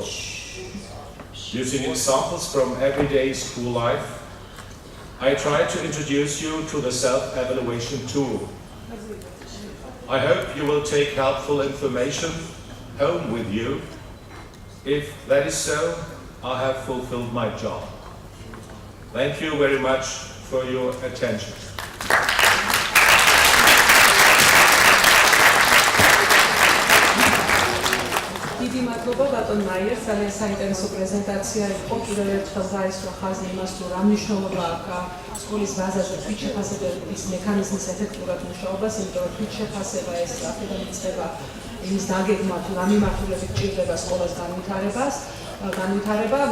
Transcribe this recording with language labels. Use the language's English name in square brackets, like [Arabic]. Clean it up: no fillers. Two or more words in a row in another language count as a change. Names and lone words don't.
[English] Using examples from everyday school life, I try to introduce you to the self-evaluation tool. I hope you will take helpful information home with you. If that is so, I have fulfilled my job. Thank you very much for your attention. [Georgian] დიდი მადლობა ბატონ მაიერს, ძალიან საინტერესო პრეზენტაცია იყო. კიდევ ერთხელ დაესვა ხაზი იმას, თუ რა მნიშვნელობა აქვს სკოლის ბაზაზე თვით შეფასებების მექანიზმის ეფექტურად მუშაობას, იმიტომ რომ თვით შეფასება ეს აქედან იწყება იმის დაგეგმა, თუ რა მიმართულებით ჭირდება სკოლას განვითარება.